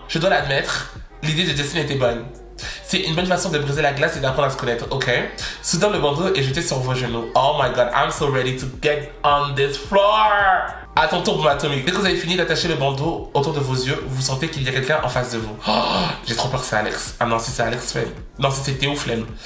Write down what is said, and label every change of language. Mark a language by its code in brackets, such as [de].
[fr] Je dois l'admettre, l'idée de Justin était bonne. C'est une bonne façon de briser la glace et d'apprendre à se connaître, ok? Soudain, le bandeau est jeté sur vos genoux. [en] Oh my god, I'm so ready to get on this floor! [fr] À ton tour, bombe atomique. Dès que vous avez fini d'attacher le bandeau autour de vos yeux, vous sentez qu'il y a quelqu'un en face de vous. Oh, j'ai trop peur que c'est Alex. Ah non, si c'est Alex, flemme. Non, si c'est Théo, flemme.